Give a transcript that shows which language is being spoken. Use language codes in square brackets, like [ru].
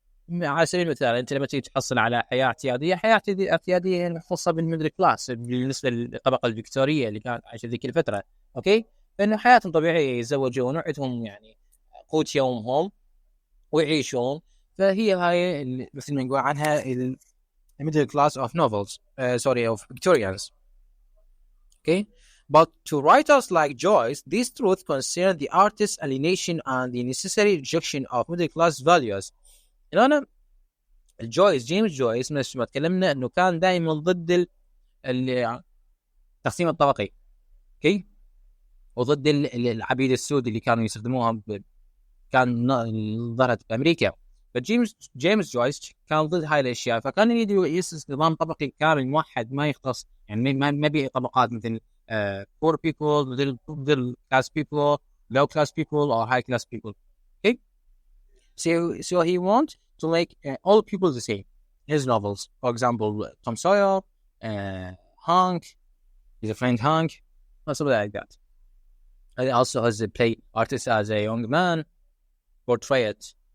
[ar] على سبيل المثال انت لما تيجي تحصل على حياه اعتياديه خاصه بالميدل كلاس بالنسبه للطبقه الفكتوريه اللي كانت عايشه ذيك الفتره، اوكي، لانه حياتهم طبيعيه، يتزوجون وعندهم يعني قوت يومهم ويعيشون، فهي هاي مثل ما نقول عنها [en] الميدل class of novels of Victorians. Okay, but to writers like Joyce, these truths concern the artist's alienation and the necessary rejection of middle class values. [ar] أنا جيمس جويس مثل ما تكلمنا إنه كان دائما ضد التقسيم الطبقي، أوكي، وضد العبيد السود اللي كانوا يستخدموها كان ظهرت بأمريكا. فجيمس جويس كان ضد هاي الأشياء، فكان يريد يأسس نظام طبقي كامل موحد ما يختص، يعني ما بي طبقات مثل [en] poor people, middle class people, low class people, or high class people. Okay, so he wants to make all people the same. His novels, for example, Tom Sawyer, Hank, his friend Hank, or something like that. And also has a play artist as a young man, portray it.